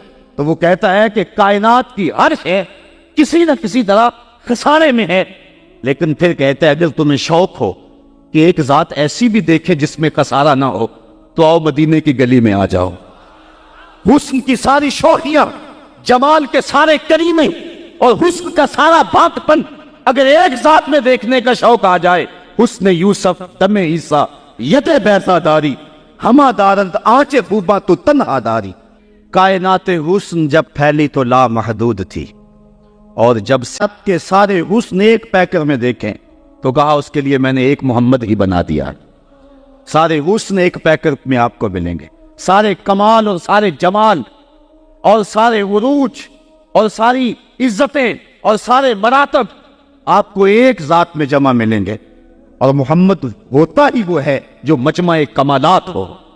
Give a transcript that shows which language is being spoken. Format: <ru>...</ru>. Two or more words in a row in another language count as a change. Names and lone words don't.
<ur>تو وہ کہتا ہے کہ کائنات کی ہر شے کسی نہ کسی طرح خسارے میں ہے، لیکن پھر کہتا ہے اگر تمہیں شوق ہو کہ ایک ذات ایسی بھی دیکھے جس میں خسارہ نہ ہو تو آؤ مدینے کی گلی میں آ جاؤ۔ حسن کی ساری شوخیاں، جمال کے سارے کریمے اور حسن کا سارا باقپن اگر ایک ذات میں دیکھنے کا شوق آ جائے،</ur> <fa>حسن یوسف دم عیسیٰ ید بیسا داری، ہما دارند آنچے خوباں تو تنہا داری۔</fa> <ur>کائنات حسن جب پھیلی تو لامحدود تھی، اور جب سب کے سارے حسن ایک پیکر میں دیکھیں تو کہا اس کے لیے میں نے ایک محمد ہی بنا دیا۔ سارے حسن ایک پیکر میں آپ کو ملیں گے، سارے کمال اور سارے جمال اور سارے عروج اور ساری عزتیں اور سارے مراتب آپ کو ایک ذات میں جمع ملیں گے، اور محمد ہوتا ہی وہ ہے جو مجمع کمالات ہو۔</ur>